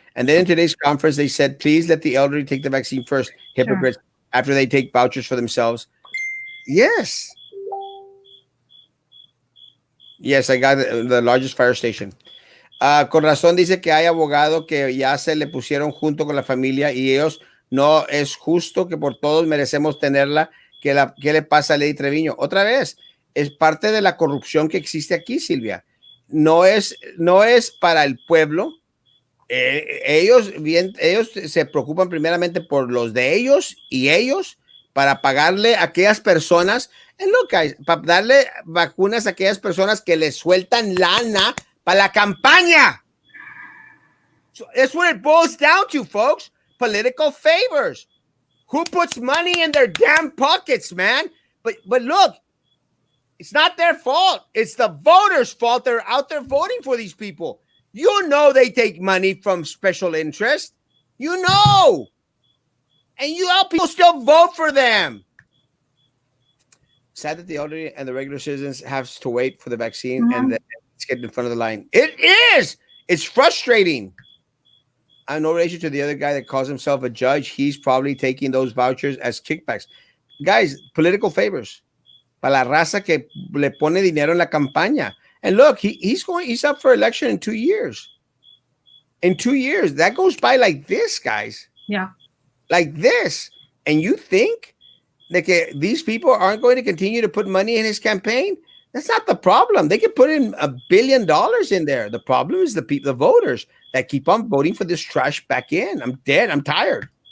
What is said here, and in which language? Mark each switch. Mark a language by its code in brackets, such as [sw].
[en] And then in today's conference, they said, please let the elderly take the vaccine first. Hypocrites, Sure. after they take vouchers for themselves. Yes. Yes, I got the largest fire station. [es] Con razón dice que hay abogado que ya se le pusieron junto con la familia y ellos no es justo que por todos merecemos tenerla. ¿Qué le pasa a Lady Treviño? Otra vez, es parte de la corrupción que existe aquí, Silvia. No es para el pueblo. Ellos se preocupan primeramente por los de ellos y ellos para pagarle a aquellas personas, para darle vacunas a aquellas personas que les sueltan lana para la campaña. [en] So that's what it boils down to, folks. Political favors. Who puts money in their damn pockets, man? But look, it's not their fault. It's the voters' fault. They're out there voting for these people. You know they take money from special interest. You know. And you all people still vote for them. Sad that the elderly and the regular citizens have to wait for the vaccine and then it's getting in front of the line. It is. It's frustrating. I'm no relation to the other guy that calls himself a judge. He's probably taking those vouchers as kickbacks. Guys, political favors. [es] Para la raza que le pone dinero en la campaña. [en] And look, he's up for election in 2 years. In 2 years. That goes by like this, guys. Yeah. Like this. And you think that these people aren't going to continue to put money in his campaign? That's not the problem. They can put in $1 billion in there. The problem is the voters that keep on voting for this trash back in. I'm dead. I'm tired.